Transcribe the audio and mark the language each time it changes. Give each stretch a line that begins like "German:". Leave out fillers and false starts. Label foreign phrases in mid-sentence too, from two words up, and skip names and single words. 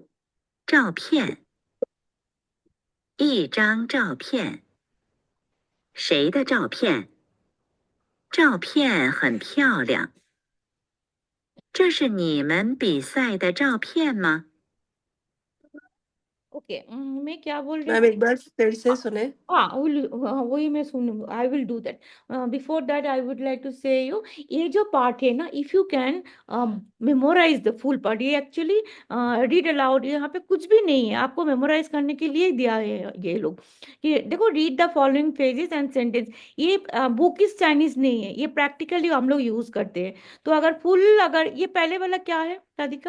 Chinese: 照片，一张照片。谁的照片？照片很漂亮。这是你们比赛的照片吗？
Hindi: ओके मैं क्या बोल रही मैम थी एक बार फिर से सुने। हाँ वही मैं सुन
English: I will do that before that I would like to say you
Hindi: ये जो पार्ट है ना
English: if you can memorize the full part
Hindi: ये
English: actually read aloud
Hindi: यहाँ पे कुछ भी नहीं है आपको मेमोराइज करने के लिए दिया है ये लोग कि देखो
English: read the following phrases and sentence
Hindi: ये
English: book is Chinese
Hindi: नहीं है ये प्रैक्टिकली हम लोग यूज करते हैं तो अगर ये पहले वाला क्या है राधिका